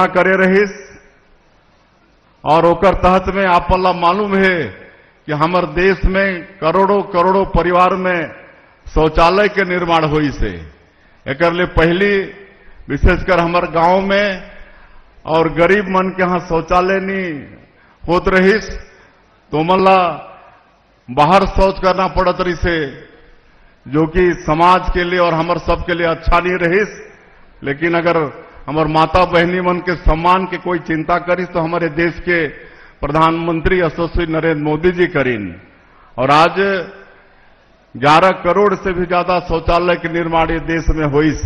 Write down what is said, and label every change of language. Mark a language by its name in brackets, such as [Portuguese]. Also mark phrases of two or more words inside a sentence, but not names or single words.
[Chhattisgarhi] करे रहीस और ओकर तहत में आप मालूम है कि हमार देश में करोड़ों करोड़ों परिवार में शौचालय के निर्माण हुई से एकर ले पहली विशेषकर हमार गांव में और गरीब मन के यहाँ शौचालय नहीं होत रहीस तो मल्ला बाहर शौच करना पड़त रही से जो कि समाज के लिए और हमार सब के लिए अच्छा नहीं रहीस। लेकिन अगर हमार माता बहनी मन के सम्मान के कोई चिंता करीस तो हमारे देश के प्रधानमंत्री यशस्वी नरेंद्र मोदी जी करीन और आज 11 करोड़ से भी ज्यादा शौचालय के निर्माण ये देश में हुई से।